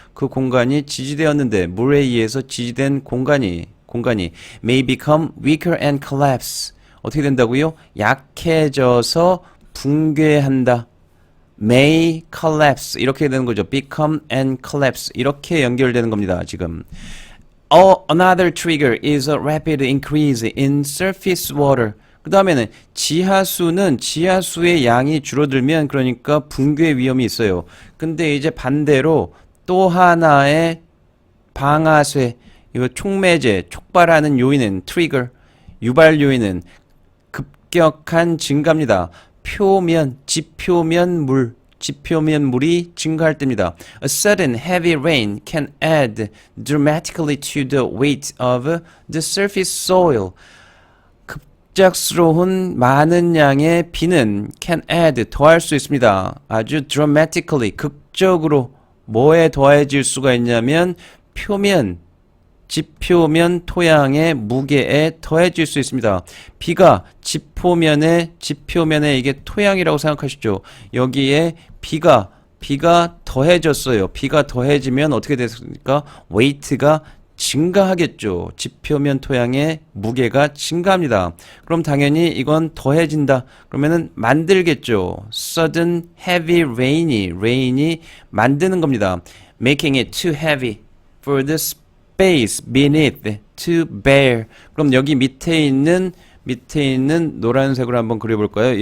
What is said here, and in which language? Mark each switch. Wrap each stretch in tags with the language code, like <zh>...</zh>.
<ko>그 공간이 지지되었는데 물에 의해서 지지된 공간이</ko> <en>may become weaker and collapse.</en> <ko>어떻게 된다고요? 약해져서 붕괴한다.</ko> <en>may collapse</en> <ko>이렇게 되는 거죠.</ko> <en>become and collapse</en> <ko>이렇게 연결되는 겁니다. 지금.</ko> <en>Another trigger is a rapid increase in surface water.</en> <ko>그 다음에는 지하수의 양이 줄어들면 그러니까 붕괴 위험이 있어요. 근데 이제 반대로 또 하나의 방아쇠, 이거 촉매제, 촉발하는 요인은 트리거, 유발 요인은 급격한 증가입니다. 지표면 물이 증가할 때입니다.</ko> <en>A sudden heavy rain can add dramatically to the weight of the surface soil.</en> <ko>급작스러운 많은 양의 비는</ko> <en>can add</en> <ko>더할 수 있습니다. 아주 dramatically 극적으로 뭐에 더해질 수가 있냐면 지표면 토양의 무게에 더해질 수 있습니다. 비가 지표면에 이게 토양이라고 생각하시죠. 여기에 비가 더해졌어요. 비가 더해지면 어떻게 됐습니까? 웨이트가 증가하겠죠. 지표면 토양의 무게가 증가합니다. 그럼 당연히 이건 더해진다. 그러면은 만들겠죠.</ko> <en>Sudden heavy rain</en> <ko>이 만드는 겁니다.</ko> <en>Making it too heavy for the space beneath to bear.</en> <ko>그럼 여기 밑에 있는 노란색으로 한번 그려볼까요?</ko>